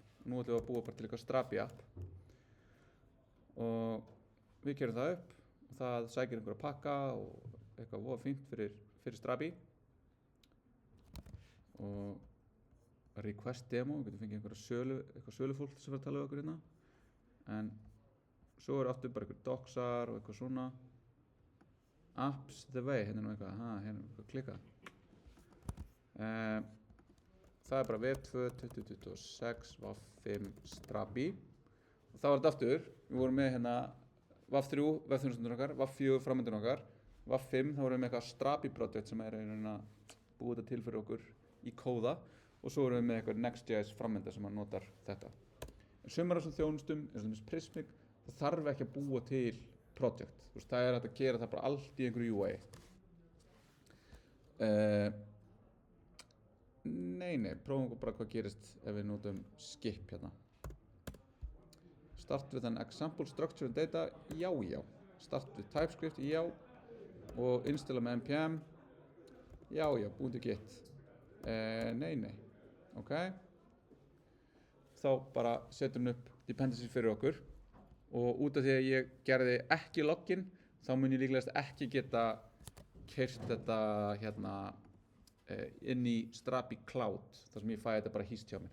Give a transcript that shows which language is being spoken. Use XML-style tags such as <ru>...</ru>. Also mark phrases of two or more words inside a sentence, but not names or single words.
<is>Nú ætlum við að búa bara til eitthvað Strapi app. Og við keyrum það upp, og það sækir einhverja pakka og eitthvað voða fínt fyrir Strapi. Og</is> <en>request demo,</en> <is>við getum fengið eitthvað sölufólk sem var að tala um okkur hérna. En svo aftur bara eitthvað docsar og eitthvað svona.</is> <en>Apps the way,</en> <is>hérna eitthvað, hérna eitthvað klikkað. Það bara Web 2 2026 WAF5 Strapi, og þá þetta aftur, við vorum með hérna WAF3 webþjónustunum okkar, WAF4 framöndun okkar, WAF5 þá vorum við með eitthvað Strapi project sem búið þetta til fyrir okkur í kóða, og svo vorum við með eitthvað Next.js framönda sem notar þetta. En sumar af þessum þjónustum, eins og Prismic, það þarf ekki að búa til project, það hægt að gera það bara allt í einhverju UI. Nei, prófum bara hvað gerist ef við notum skip hérna.</is> <en>Start with an example structure and data, já. Start with TypeScript, já.</en> <is>Og installa með npm, já, búin til git. Nei, ok. Þá bara setjum við upp dependencies fyrir okkur, og út af því að ég gerði ekki login, þá mun ég líklegast ekki geta keyrt þetta hérna inn í Strapi Cloud, þar sem ég fæ þetta bara hýst hjá mér.</is>